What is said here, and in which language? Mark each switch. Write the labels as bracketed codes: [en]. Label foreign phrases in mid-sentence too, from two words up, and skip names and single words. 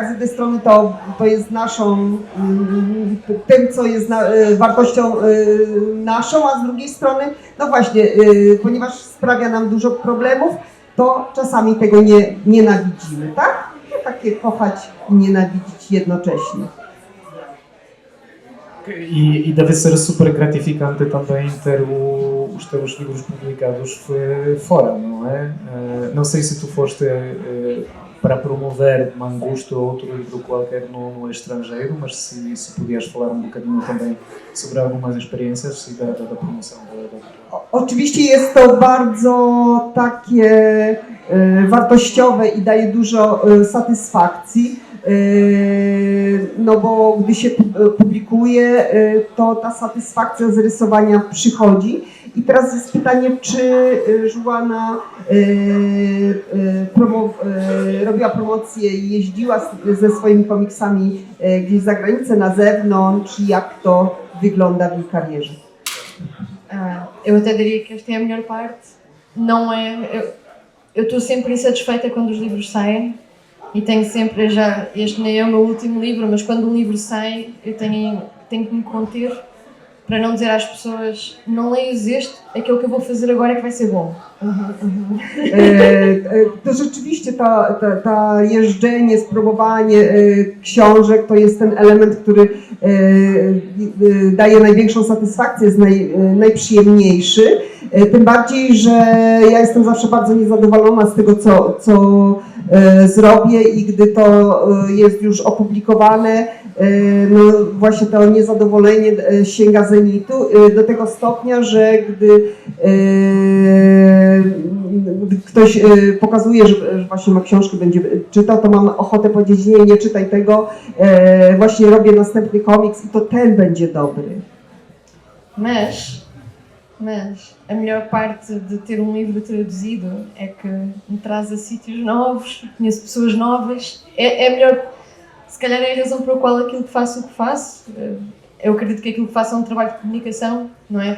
[pl] Z jednej strony to jest naszą, tym co jest wartością naszą, a z drugiej strony, no właśnie, ponieważ sprawia nam dużo problemów, to czasami tego nienawidzimy, tak? No, takie kochać i nienawidzić jednocześnie. [pt] E deve ser super gratificante também ter os teus livros publicados fora, não é? Não sei se tu foste para promover Mangusto ou outro livro qualquer no estrangeiro, mas se podias falar um bocadinho também sobre algumas experiências e da promoção da [pl] Oczywiście jest to bardzo takie wartościowe i daje dużo satysfakcji, no bo gdy się publikuje, to ta satysfakcja z rysowania przychodzi. I teraz jest pytanie, czy Joana robiła promocję i jeździła ze swoimi komiksami gdzieś za granicę, na zewnątrz, jak to wygląda w jej karierze? [pt] Eu até diria que esta é a melhor parte. Não é. Eu estou sempre insatisfeita quando os livros saem e tenho sempre já. Este nem é o meu último livro, mas quando um livro sai, eu tenho que me conter para não dizer às pessoas: não leias este, aquele que eu vou fazer agora é que vai ser bom. [pl] To rzeczywiście ta jeżdżenie, spróbowanie książek to jest ten element, który daje największą satysfakcję, jest najprzyjemniejszy. Tym bardziej, że ja jestem zawsze bardzo niezadowolona z tego, co zrobię i gdy to jest już opublikowane, no właśnie to niezadowolenie sięga zenitu do tego stopnia, że gdy ktoś pokazuje, że właśnie ma książkę, będzie czytał, to mam ochotę powiedzieć: nie czytaj tego, właśnie robię następny komiks i to ten będzie dobry. [pt] Mas a melhor parte de ter livro traduzido é que me traz a sítios novos, conheço pessoas novas. É melhor, se calhar é a razão pela qual aquilo que faço o que faço. Eu acredito que aquilo que faço é um trabalho de comunicação, não é?